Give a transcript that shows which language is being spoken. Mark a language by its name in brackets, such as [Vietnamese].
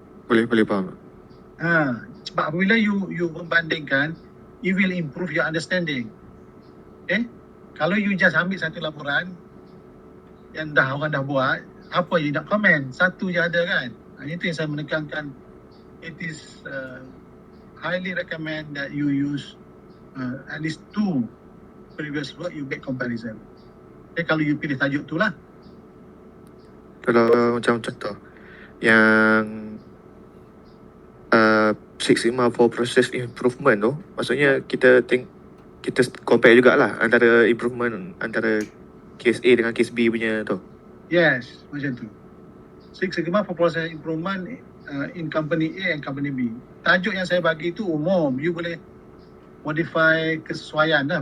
[Malay] Boleh faham. Sebab apabila you membandingkan, [English] you will improve your understanding. Okay? [Malay] Kalau you just ambil satu laporan yang orang dah buat, apa you nak komen? Satu je ada kan? Itu yang saya menekankan. [English] It is highly recommend that you use at least 2 previous work, you make comparison. [Malay] Okay, kalau you pilih tajuk tu lah. Kalau macam contoh yang Six Sigma for process improvement tu, maksudnya kita compare jugalah antara improvement antara case A dengan case B punya tu. Yes, macam tu. [English] Six Sigma for process improvement in company A and company B. [Malay] Tajuk yang saya bagi tu umum, you boleh modify kesesuaian lah.